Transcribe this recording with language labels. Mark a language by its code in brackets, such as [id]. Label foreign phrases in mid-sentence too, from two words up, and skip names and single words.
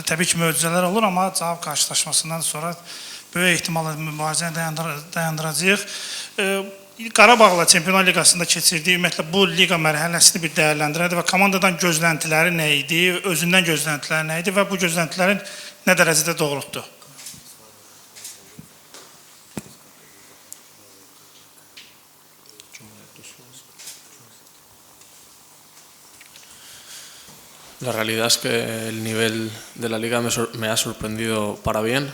[az] Təbii ki, möcüzələr olur, amma cavab qarşılaşmasından sonra böyük ehtimalla mübarizəni dayandıracağıq. Qarabağla Çempionlar Liqasında keçirdiyi ümumiyyətlə bu liqa mərhələsini bir dəyərləndirədi və komandadan gözləntiləri nə idi, özündən gözləntiləri nə idi və bu gözləntilərin nə dərəcədə doğrultdu? [es] La realidad es que el nivel de la liga me ha sorprendido para bien.